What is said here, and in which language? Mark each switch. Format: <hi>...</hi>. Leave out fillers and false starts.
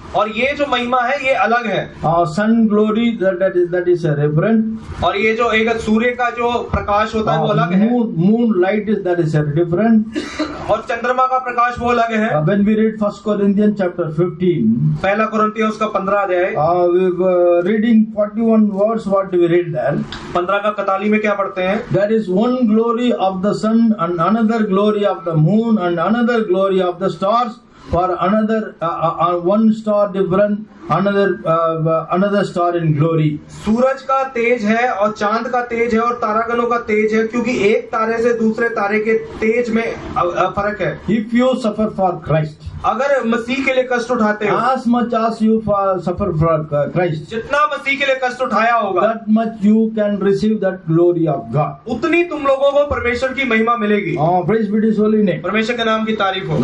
<hi>और ये जो महिमा है ये अलग है।</hi> <en>Sun glory, that is a different.</en> <hi>और ये जो एक सूर्य का जो प्रकाश होता है वो अलग है।</hi> <en>Moon light that is a different.</en> <hi>और चंद्रमा का प्रकाश वो अलग है।</hi> <en>When we read 1 Corinthians chapter 15,</en> <hi>पहला कुरिन्थियों उसका 15 अध्याय,</hi> <en>reading 41 words, what do we read there?</en> <hi>15 का 41 में क्या पढ़ते हैं?</hi> <en>There is one glory of the sun and another glory of the moon and another glory of the stars. For another one star different, another star in glory.</en> <hi>सूरज का तेज है और चांद का तेज है और तारागणों का तेज है, क्योंकि एक तारे से दूसरे तारे के तेज में फर्क है।</hi> <en>If you suffer for Christ,</en> <hi>अगर मसीह के लिए कष्ट उठाते हो,</hi> <en>as much as you suffer for Christ,</en> <hi>जितना मसीह के लिए कष्ट उठाया होगा,</hi> <en>that much you can receive that glory of God.</en> <hi>उतनी तुम लोगों को परमेश्वर की महिमा मिलेगी।</hi> <en>Praise be His holy name.</en> <hi>परमेश्वर के नाम की तारीफ हो।</hi>